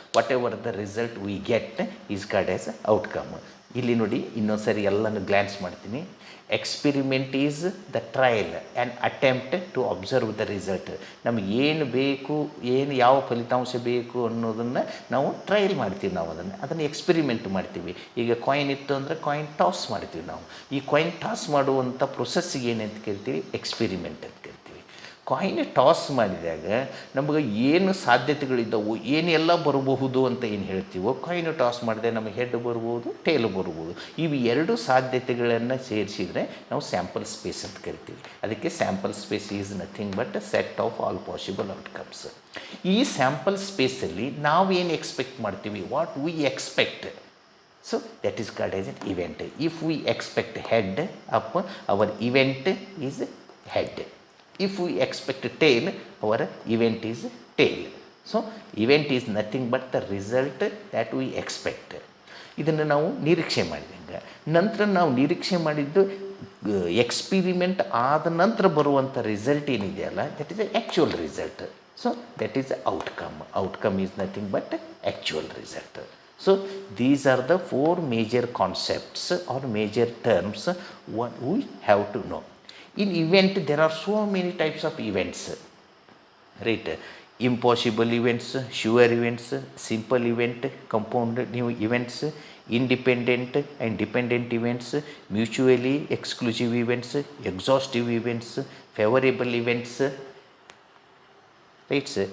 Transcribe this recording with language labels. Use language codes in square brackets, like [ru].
[en] Whatever the result we get is called as outcome. [kn] ಇಲ್ಲಿ ನೋಡಿ ಇನ್ನೊಂದು ಸರಿ ಎಲ್ಲನೂ ಗ್ಲ್ಯಾನ್ಸ್ ಮಾಡ್ತೀನಿ. [en] Experiment is the trial and attempt to observe the result. [kn] ನಮಗೆ ಏನು ಬೇಕು, ಏನು ಯಾವ ಫಲಿತಾಂಶ ಬೇಕು ಅನ್ನೋದನ್ನು ನಾವು ಟ್ರಯಲ್ ಮಾಡ್ತೀವಿ. ನಾವು ಅದನ್ನು ಎಕ್ಸ್ಪಿರಿಮೆಂಟ್ ಮಾಡ್ತೀವಿ. ಈಗ ಕಾಯಿನ್ ಇತ್ತು ಅಂದರೆ ಕಾಯಿನ್ ಟಾಸ್ ಮಾಡ್ತೀವಿ. ನಾವು ಈ ಕಾಯಿನ್ ಟಾಸ್ ಮಾಡುವಂಥ ಪ್ರೊಸೆಸ್ಸಿಗೆ ಏನಂತ ಕೇಳ್ತೀವಿ? ಎಕ್ಸ್ಪಿರಿಮೆಂಟ್ ಅಂತ ಕೇಳ್ತೀವಿ. ಕಾಯಿನ್ ಟಾಸ್ ಮಾಡಿದಾಗ ನಮಗೆ ಏನು ಸಾಧ್ಯತೆಗಳಿದ್ದವು, ಏನೆಲ್ಲ ಬರಬಹುದು ಅಂತ ಏನು ಹೇಳ್ತೀವೋ, ಕಾಯಿನ್ ಟಾಸ್ ಮಾಡಿದೆ ನಮಗೆ ಹೆಡ್ ಬರ್ಬೋದು, ಟೇಲ್ ಬರ್ಬೋದು. ಇವು ಎರಡು ಸಾಧ್ಯತೆಗಳನ್ನು ಸೇರಿಸಿದರೆ ನಾವು ಸ್ಯಾಂಪಲ್ ಸ್ಪೇಸ್ ಅಂತ ಕರಿತೀವಿ. ಅದಕ್ಕೆ [en] Sample space is nothing but set of all possible outcomes. [kn] ಈ ಸ್ಯಾಂಪಲ್ ಸ್ಪೇಸಲ್ಲಿ ನಾವೇನು ಎಕ್ಸ್ಪೆಕ್ಟ್ ಮಾಡ್ತೀವಿ, [en] What we expect. So that is called as an event. If we expect head up, our event is head. If we expect tail, our event is tail. So event is nothing but the result that we expect. [kn] ಇದನ್ನು ನಾವು ನಿರೀಕ್ಷೆ ಮಾಡಿದಂಗೆ, ನಂತರ ನಾವು ನಿರೀಕ್ಷೆ ಮಾಡಿದ್ದು experiment ಆದ ನಂತರ ಬರುವಂಥ ರಿಸಲ್ಟ್ ಏನಿದೆಯಲ್ಲ, [en] That is actual result. So that is outcome. Outcome is nothing but actual result. So these are the four major concepts or major terms what we have to know. In event there are so many types of events, right? Impossible events, sure events, simple event, compound new events, independent and dependent events, mutually exclusive events, exhaustive events, favorable events, right?